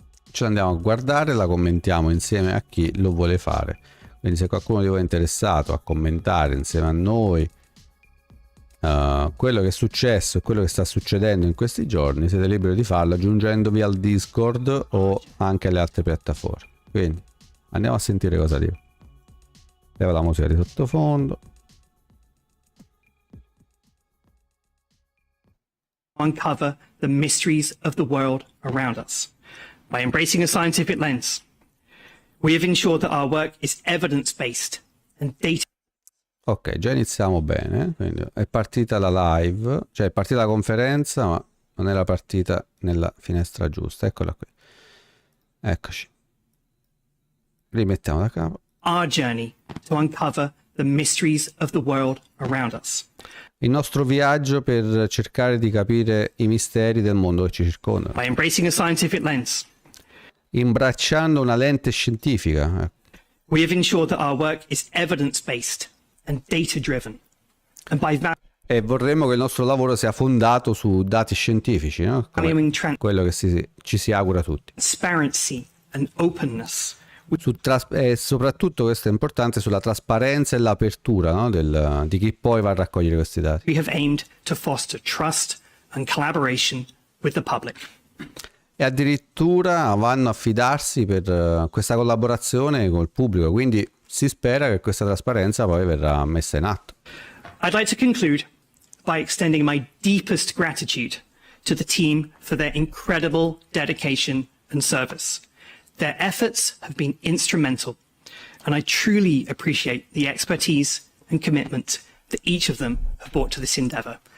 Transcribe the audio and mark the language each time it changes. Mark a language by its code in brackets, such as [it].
[it] Ce l'andiamo a guardare, la commentiamo insieme a chi lo vuole fare, quindi se qualcuno di voi è interessato a commentare insieme a noi quello che è successo e quello che sta succedendo in questi giorni, siete liberi di farlo aggiungendovi al Discord o anche alle altre piattaforme. Quindi andiamo a sentire cosa dico. Leva la musica di sottofondo. [en] Uncover the mysteries of the world around us. By embracing a scientific lens, we have ensured that our work is evidence-based and data. [it] Ok, già iniziamo bene, quindi è partita la live, cioè è partita la conferenza, ma non era partita nella finestra giusta. Eccola qui. Eccoci. Rimettiamo da capo. [en] Our journey to uncover the mysteries of the world around us. [it] Il nostro viaggio per cercare di capire i misteri del mondo che ci circonda. [en] By embracing a scientific lens, [it] Imbracciando una lente scientifica. [en] we have ensured that our work is evidence-based and data-driven. And by [it] E vorremmo che il nostro lavoro sia fondato su dati scientifici, no? [en] valuing [it] Quello che ci si augura tutti. [en] transparency and openness, [it] E soprattutto, questo è importante, sulla trasparenza e l'apertura, no? Di chi poi va a raccogliere questi dati. [en] we have aimed to foster trust and collaboration with the public. [it] E addirittura vanno a fidarsi per questa collaborazione con il pubblico, quindi si spera che questa trasparenza poi verrà messa in atto. [en] I'd like to conclude by extending my deepest gratitude to the team for their incredible dedication and service. Their efforts have been instrumental, and I truly appreciate the expertise and commitment that each of them have brought to this endeavour.